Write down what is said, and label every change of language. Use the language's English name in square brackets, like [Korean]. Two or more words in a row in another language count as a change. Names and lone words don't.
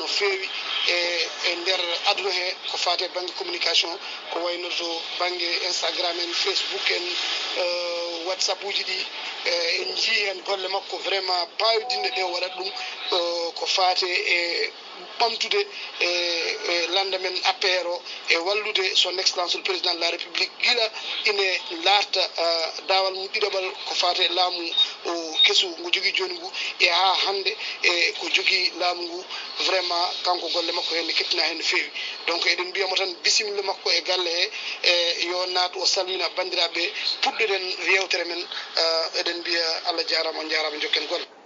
[Fula] feewi e nder aduna he ko fate e banggue communication ko wayno to banggue Instagram en Facebook en WhatsApp uji ɗi en jii hen golle makko vraiment pawidinde ɗe waɗat ɗum ko fate e ɓamtude e landa men APR o e wallude [French] son excellence le président de la république [Fula] gila ine larta dawal mum ɗiɗaɓal ko fate e laamu kesu ngu jogui joni ngu e ha hande e ko jogui laamu ngu vraiment kanko golle makko hen ne kettina hen no fewi donc eɗen mbiyamo tan bisimilla makko e galle he e yo naatu o salmina bandiraɓe puɗɗoɗen yewtere men eɗen mbiya Allah jarama on jarama jokken golle.